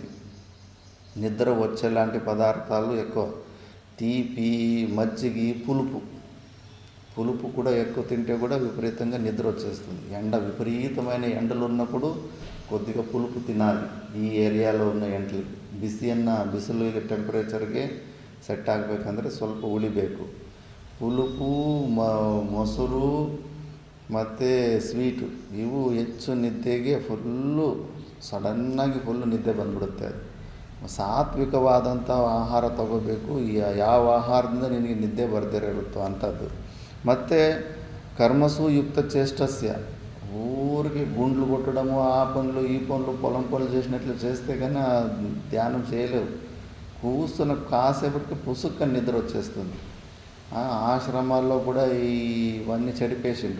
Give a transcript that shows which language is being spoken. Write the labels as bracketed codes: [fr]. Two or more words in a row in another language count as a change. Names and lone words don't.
[te] నిద్ర వచ్చేలాంటి పదార్థాలు ఎక్కువ, తీపి, మజ్జిగి, పులుపు కూడా ఎక్కువ తింటే కూడా విపరీతంగా నిద్ర వచ్చేస్తుంది. విపరీతమైన ఎండలు ఉన్నప్పుడు కొద్దిగా పులుపు తినాలి. ఈ ఏరియాలో ఉన్న [kn] ಎಂಟ್ಲಿ ಬಿಸಿಲು ಟೆಂಪರೇಚರ್ಗೆ ಸೆಟ್ ಆಗಬೇಕಂದ್ರೆ ಸ್ವಲ್ಪ ಉಳಿಬೇಕು. ಪುలుపు, ಮೊಸರು ಮತ್ತು ಸ್ವೀಟು ಇವು ಹೆಚ್ಚು ನಿದ್ದೆಗೆ ಸಡನ್ನಾಗಿ ಫುಲ್ಲು ನಿದ್ದೆ ಬಂದ್ಬಿಡುತ್ತೆ. ಅದು ಸಾತ್ವಿಕವಾದಂಥ ಆಹಾರ ತಗೋಬೇಕು. ಯಾವ ಆಹಾರದಿಂದ ನಿನಗೆ ನಿದ್ದೆ ಬರ್ದಿರುತ್ತೋ ಅಂಥದ್ದು. [te] ಮತ್ತು [sa] కర్మసు యుక్త చేష్టస్య, [te] ఊరికి గుండ్లు కొట్టడము, ఆ పనులు ఈ పనులు పొలం పనులు చేసినట్లు చేస్తే కానీ ధ్యానం చేయలేవు. కూర్చున్న కాసేపటికి పుసుక్కని నిద్ర వచ్చేస్తుంది. ఆశ్రమాల్లో కూడా ఇవన్నీ చెడిపేసిండు.